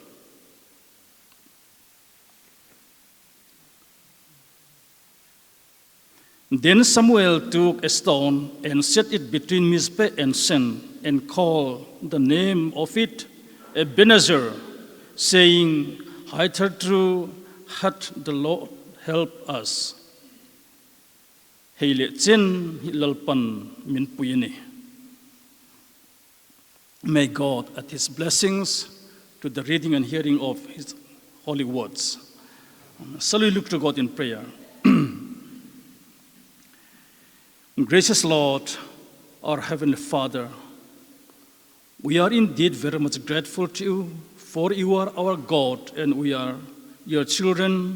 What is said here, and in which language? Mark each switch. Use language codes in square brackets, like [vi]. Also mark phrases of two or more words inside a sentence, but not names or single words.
[en] Then Samuel took a stone and set it between Mizpeh and Shen, and called the name of it Ebenezer, saying, Hitherto hath the Lord helped us. [ctd] Heile chen hilalpan min puyini. [en] May God add his blessings to the reading and hearing of his holy words. Shall we look to God in prayer? Gracious Lord, our Heavenly Father, we are indeed very much grateful to you, for you are our God and we are your children.